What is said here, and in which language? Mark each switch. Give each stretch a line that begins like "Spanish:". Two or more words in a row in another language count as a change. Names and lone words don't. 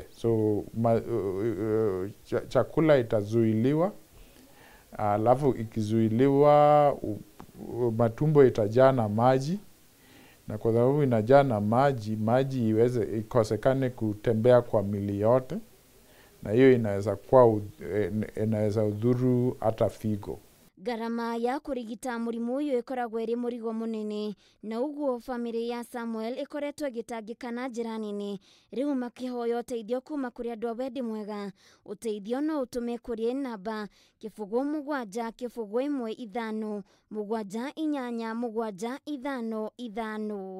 Swahili: So chakula itazuiliwa, alafu ikizuiliwa matumbo itajaa na maji, na kwa sababu inajaa na maji ikosekane kutembea kwa mili yote, na hiyo inaweza udhuru hata figo.
Kikuyu: Garama ya kurigita murimu uyu ikoragwo iri murigo munene, na uguo family ya Samuel ikoretwo igitangika na njira nene, riu makihoya uteithio kuma kuri andu a wendi mwega. Uteithio no utume kuri namba 07717575.